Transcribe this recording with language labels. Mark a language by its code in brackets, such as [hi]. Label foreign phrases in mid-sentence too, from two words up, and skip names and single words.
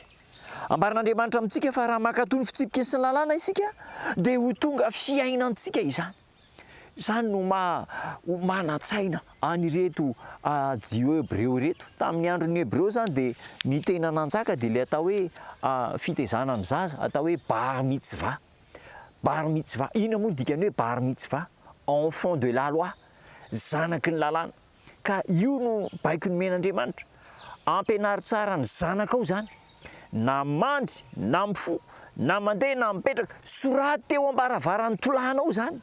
[mg] Ambaran'Andriamanitra amintsika fa raha mankatoy ny fitsipika sy ny lalàna isika dia ho tonga fiainantsika izany. Izany no manatsaina anireto Hebreo reto. Tamin'ny andron'ny Hebreo zany dia ny tena nanjaka dia ilay atao hoe fitezana ny zaza, atao hoe [he] bar mitzvah. Bar mitzvah, [mg] ina moa dikany hoe [he] bar mitzvah, [fr] enfant de la loi, [mg] zanaky ny lalàna. Ka io no baiky nomen'Andriamanitra. Ampianary tsara ny zanaka ao zany. Na mandry, na mifo, na mandeha, na mipetraka, soraty teo ambaravaran'ny tolanao zany.